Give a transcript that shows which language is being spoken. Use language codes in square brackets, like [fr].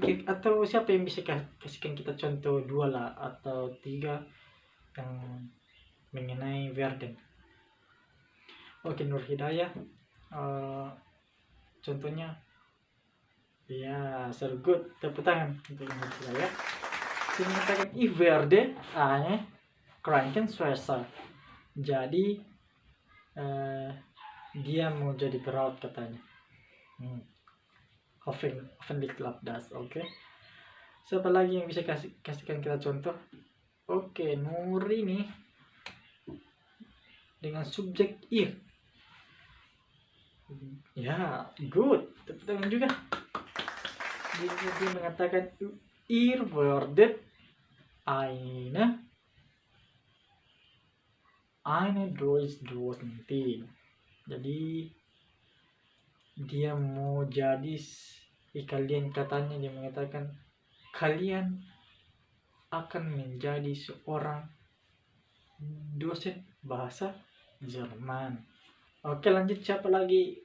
[id] Atau siapa yang bisa kasihkan kita contoh 2 lah atau 3 yang mengenai werden? Oke, Nur Hidayah, contohnya. Ya, [en] so good. [id] Tepuk tangan untuk Nur Hidayah. Dia mengatakan [de] ich werde eine Krankenschwester. [id] Jadi dia mau jadi perawat katanya. [de] Hoffentlich klappt das. Oke. [id] Siapa lagi yang bisa kasihkan kita contoh? Oke, Nur ini dengan subjek ir. Ya, good. Tepuk tangan juga. Dia mengatakan [de] ihr werdet eine Durchdosentin. [id] Jadi dia mau jadi kalian, katanya dia mengatakan kalian akan menjadi seorang dosen bahasa Jerman. Oke, lanjut. Siapa lagi?